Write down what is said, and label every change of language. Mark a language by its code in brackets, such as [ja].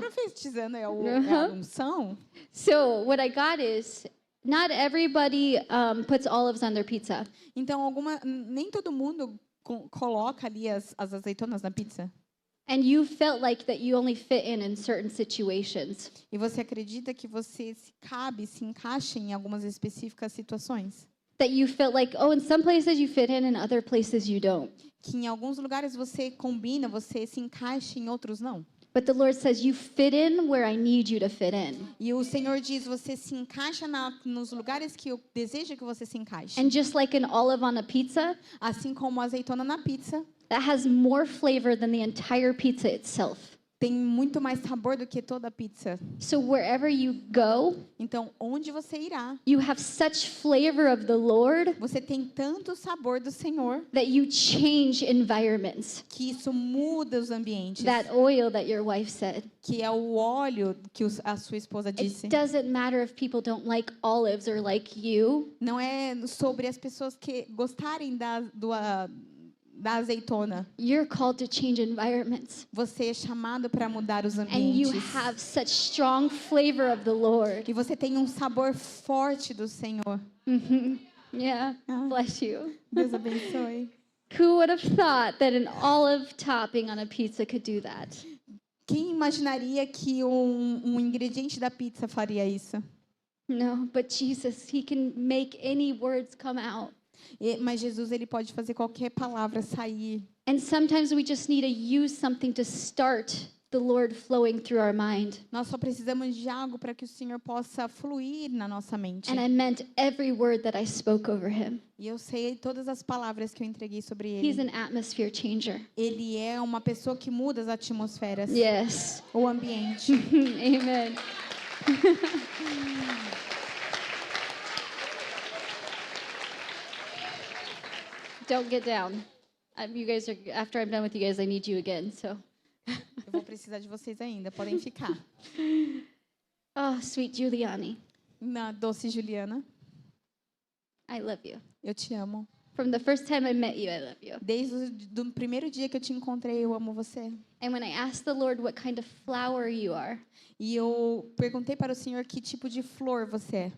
[pt] profetizando, é a unção. [en] So what I got is not everybody puts olives on their pizza. [pt] Então nem todo mundo coloca ali as azeitonas na pizza. [en] And you felt like that you only fit in certain situations. [pt] E você acredita que você se encaixa em algumas específicas situações? [en] That you felt like, oh, in some places you fit in other places you don't. [pt] Que em alguns lugares você combina, você se encaixa, em outros não. [en] But the Lord says you fit in where I need you to fit in. [pt] E o Senhor diz, você se encaixa nos lugares que eu desejo que você se encaixe. [en] And just like an olive on a pizza, [pt] Assim como a azeitona na pizza, [en] that has more flavor than the entire pizza itself. [pt] tem muito mais sabor do que toda a pizza. [en] So wherever you go, [pt] Então, onde você irá, [en] you have such flavor of the Lord [pt] você tem tanto sabor do Senhor [en] that you change environments. [pt] que isso muda os ambientes. [en] That oil that your wife said. [pt] Que é o óleo que a sua esposa disse. [en] It doesn't matter if people don't like olives or like you. [pt] Não é sobre as pessoas que gostarem da azeitona. [en] You're called to change environments. [pt] Você é chamado para mudar os [en] And you [pt] ambientes. [en] have such strong flavor of the Lord. [pt] E você tem um sabor forte do Senhor. [en] Yeah, Ah. bless you. [pt] Deus abençoe. [en] Who would have thought that an olive topping on a pizza could do that? [pt] Quem imaginaria que um ingrediente da pizza faria isso? [en] No, but Jesus, he can make any words come out. [pt] Mas Jesus, ele pode fazer qualquer palavra sair. [en] And sometimes we just need to use something to start the Lord flowing through our mind. [pt] Nós só precisamos de algo para que o Senhor possa fluir na nossa mente. [en] And I meant every word that I spoke over him. [pt] E eu sei todas as palavras que eu entreguei sobre [en] He's [pt] ele. [en] an atmosphere changer. [pt] Ele é uma pessoa que muda as atmosferas, [en] Yes. [pt] o ambiente. [en] Amen. Don't get down. You guys are, after I'm done with you guys, I need you again. So, [pt] Eu vou precisar de vocês ainda, podem ficar. [en] oh, sweet Giuliani, [pt] Na doce Juliana, [en] I love you. [pt] eu te amo. [en] From the first time I met you, I love you. [pt] Desde o primeiro dia que eu te encontrei, eu amo você. [en] And when I asked the Lord what kind of flower you are, [pt] E eu perguntei para o Senhor que tipo de flor você é.